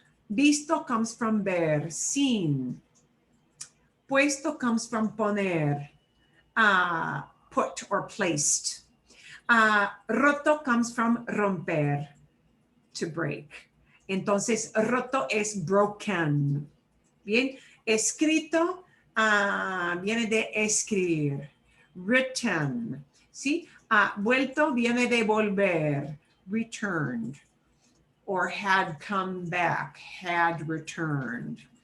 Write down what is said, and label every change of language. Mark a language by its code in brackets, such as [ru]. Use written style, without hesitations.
[en] Visto comes from ver, seen. Puesto comes from poner, put or placed. Roto comes from romper, to break. [es] Entonces, roto es broken. Bien, escrito viene de escribir. [en] Written, ¿sí? [es] Vuelto viene de volver, [en] returned, or had come back, had returned.